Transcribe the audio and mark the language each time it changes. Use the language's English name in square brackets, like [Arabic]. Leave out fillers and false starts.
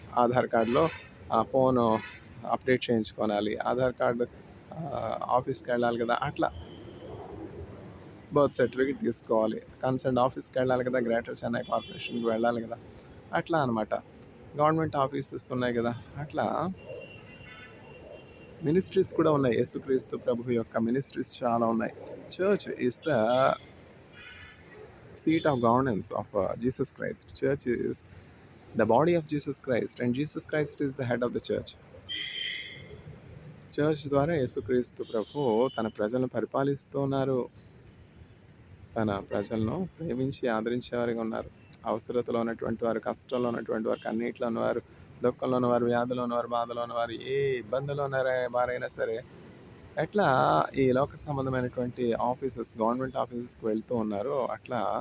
[Telugu] ఆధార్ కార్డులో ఆ phone update చేయించుకోవాలి, ఆధార్ కార్డు ఆఫీస్కి వెళ్ళాలి కదా, అట్లా బర్త్ సర్టిఫికేట్ తీసుకోవాలి, కన్సర్న్ ఆఫీస్కి వెళ్ళాలి కదా, గ్రేటర్ చెన్నై కార్పొరేషన్కి వెళ్ళాలి కదా, అట్లా అనమాట. గవర్నమెంట్ ఆఫీసెస్ ఉన్నాయి కదా, అట్లా మినిస్ట్రీస్ కూడా ఉన్నాయి. యేసుక్రీస్తు ప్రభు యొక్క మినిస్ట్రీస్ చాలా ఉన్నాయి. [English] Church is the seat of governance of Jesus Christ. Church is the body of Jesus Christ and Jesus Christ is the head of the church. [Telugu] Church ద్వారా యేసుక్రీస్తు ప్రభు తన ప్రజలను పరిపాలిస్తున్నారు. తన ప్రజలను ప్రేమించి ఆదరించేవారిగా ఉన్నారు. అవసరతలో ఉన్నటువంటి వారు, కష్టంలో ఉన్నటువంటి వారు, కన్నీటిలో ఉన్నవారు, దుఃఖంలో ఉన్నవారు, వ్యాధిలో ఉన్నవారు, బాధలో ఉన్నవారు, ఏ ఇబ్బందులు వారైనా సరే ఎట్లా ఈ లోక సంబంధమైనటువంటి ఆఫీసెస్, గవర్నమెంట్ ఆఫీసెస్కి వెళ్తూ ఉన్నారు, అట్లా